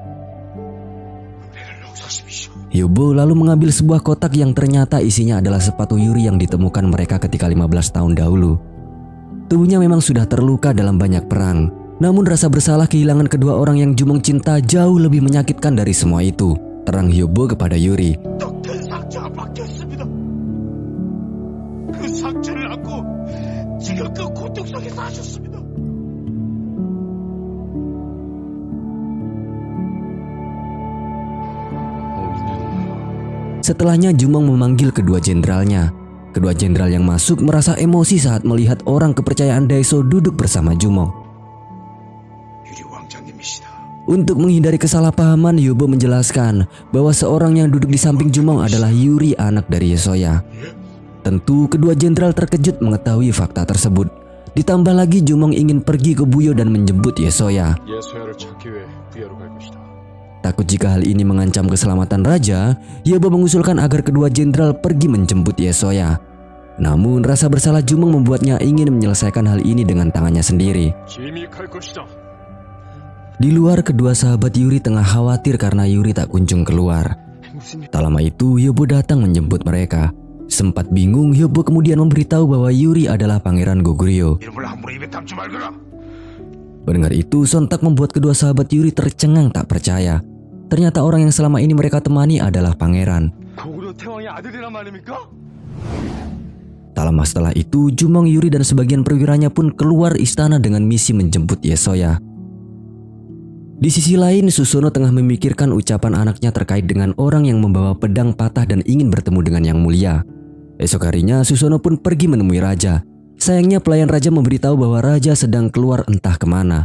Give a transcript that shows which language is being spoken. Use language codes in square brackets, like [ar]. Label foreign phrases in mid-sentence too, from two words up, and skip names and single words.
[id] Hyobo lalu mengambil sebuah kotak yang ternyata isinya adalah sepatu Yuri yang ditemukan mereka ketika 15 tahun dahulu. Tubuhnya memang sudah terluka dalam banyak perang. Namun rasa bersalah kehilangan kedua orang yang Jumong cinta jauh lebih menyakitkan dari semua itu. Terang Hyobo kepada Yuri. [ko] 더 큰 상처가 박혔습니다. 그 상처를 안고 지금 그 고통 속에 사셨습니다. [id] Setelahnya Jumong memanggil kedua jenderalnya. Kedua jenderal yang masuk merasa emosi saat melihat orang kepercayaan Daeso duduk bersama Jumong. [ko] 유리 왕자님이시다. [id] Untuk menghindari kesalahpahaman, Hyobo menjelaskan bahwa seorang yang duduk di samping Jumong adalah Yuri, anak dari Yesoya. Tentu kedua jenderal terkejut mengetahui fakta tersebut. Ditambah lagi Jumong ingin pergi ke Buyo dan menjemput Yesoya. [ko] 예소야를 찾기 위해 부여로 갈 것이다. [id] Takut jika hal ini mengancam keselamatan raja, Hyobo mengusulkan agar kedua jenderal pergi menjemput Yesoya. Namun rasa bersalah Jumong membuatnya ingin menyelesaikan hal ini dengan tangannya sendiri. [ko] 기믹할 것이다. [id] Di luar, kedua sahabat Yuri tengah khawatir karena Yuri tak kunjung keluar. Tak lama itu Hyobo datang menjemput mereka. Sempat bingung, Hyobo kemudian memberitahu bahwa Yuri adalah pangeran Goguryeo. [ko] 이름을 함부로 입에 담지 말거라. [id] Mendengar itu sontak membuat kedua sahabat Yuri tercengang tak percaya. Ternyata orang yang selama ini mereka temani adalah pangeran. [ko] 고구려 태왕의 아들이란 말입니까? [id] Tak lama setelah itu, Jumong, Yuri dan sebagian perwiranya pun keluar istana dengan misi menjemput Yesoya. Di sisi lain, Susono tengah memikirkan ucapan anaknya terkait dengan orang yang membawa pedang patah dan ingin bertemu dengan Yang Mulia. Esok harinya, Susono pun pergi menemui raja. Sayangnya pelayan raja memberitahu bahwa raja sedang keluar entah kemana.